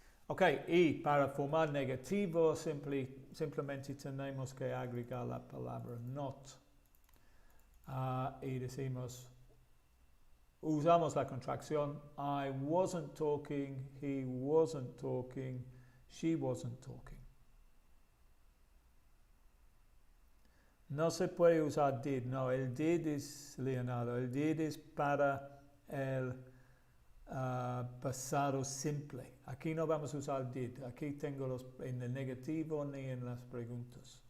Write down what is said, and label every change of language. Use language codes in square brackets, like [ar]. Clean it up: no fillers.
[es] Ok, y para formar negativo simplemente tenemos que agregar la palabra not. Y decimos, usamos la contracción [en] I wasn't talking, he wasn't talking, She wasn't talking. [es] No se puede usar did, no, el did es Leonardo, el did es para el pasado simple. Aquí no vamos a usar did, aquí tengo los en el negativo ni en las preguntas.